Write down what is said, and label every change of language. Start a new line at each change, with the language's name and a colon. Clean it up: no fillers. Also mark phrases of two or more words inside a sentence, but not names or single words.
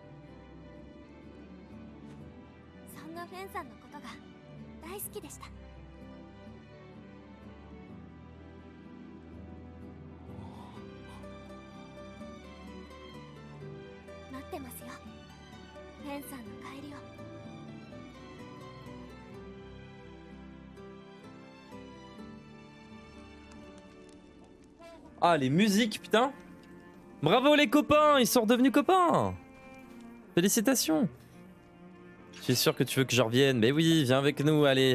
Japanese: そんなフェンさんのことが大好きでした。待ってますよ、フェンさんの帰りを。
French: Ah les musiques putain. Bravo les copains, ils sont redevenus copains. Félicitations. Je suis sûr que tu veux que je revienne. Mais oui, viens avec nous, allez.